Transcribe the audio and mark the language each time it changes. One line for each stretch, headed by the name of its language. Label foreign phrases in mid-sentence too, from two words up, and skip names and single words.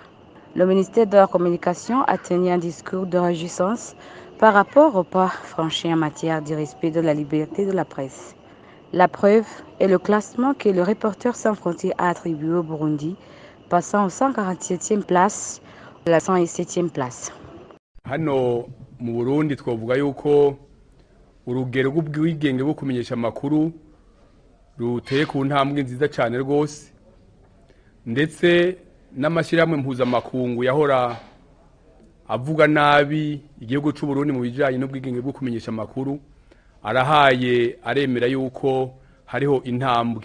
French: Le ministère de la Communication a tenu un discours de réjouissance par rapport au pas franchi en matière de respect de la liberté de la presse. La preuve est le classement que le Reporters sans frontières a attribué au Burundi, passant au 147e place de la 107e place.
Rundi: Hano mu Burundi twavuga yuko urugero rw'ubwigenge bwo kumenyesha amakuru ruteye ku ntambwe nziza cyane rwose, ndetse n'amashyirahamwe mpuzamakungu yahora avuga nabi igihugu cy'u Burundi mu bijyanye n'ubwigenge bwo kumenyesha amakuru arahaye aremera yuko hariho intambwe.